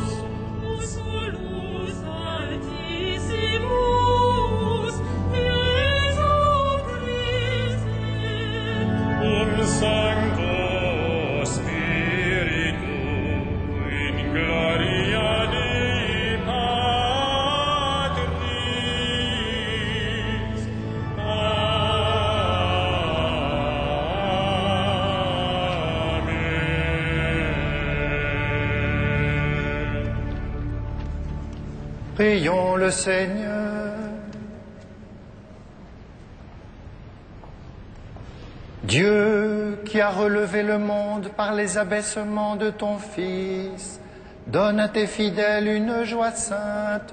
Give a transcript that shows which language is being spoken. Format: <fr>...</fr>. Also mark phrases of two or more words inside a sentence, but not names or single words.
<la>tu solus altissimus, Iesu Christe. Sancto Spiritu, in gloria Dei Patris. Amen.</la> <fr>Prions le Seigneur. Dieu qui a relevé le monde par les abaissements de ton Fils, donne à tes fidèles une joie sainte.</fr>